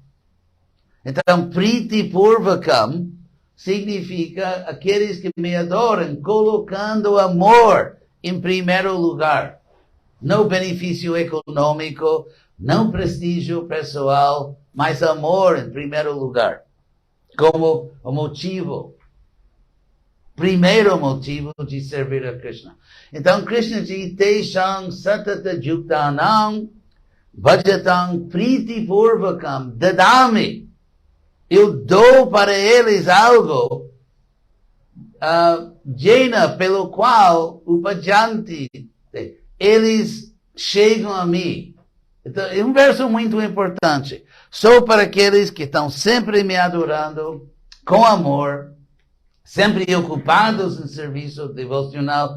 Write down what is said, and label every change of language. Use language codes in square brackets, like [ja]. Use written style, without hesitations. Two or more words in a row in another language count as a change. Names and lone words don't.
[pt] Então, [sa] Priti Purvakam [pt] significa aqueles que me adoram, colocando amor em primeiro lugar. Não benefício econômico, não prestígio pessoal, mas amor em primeiro lugar. Como o motivo primeiro motivo de servir a Krishna. Então, Krishna diz, [sa] Teshang satata yuktanam bhajatam priti purvakam dadami. [pt] Eu dou para eles algo jena pelo qual upajanti, eles chegam a mim. Então, é um verso muito importante. Sou para aqueles que estão sempre me adorando com amor, sempre ocupados em serviço devocional.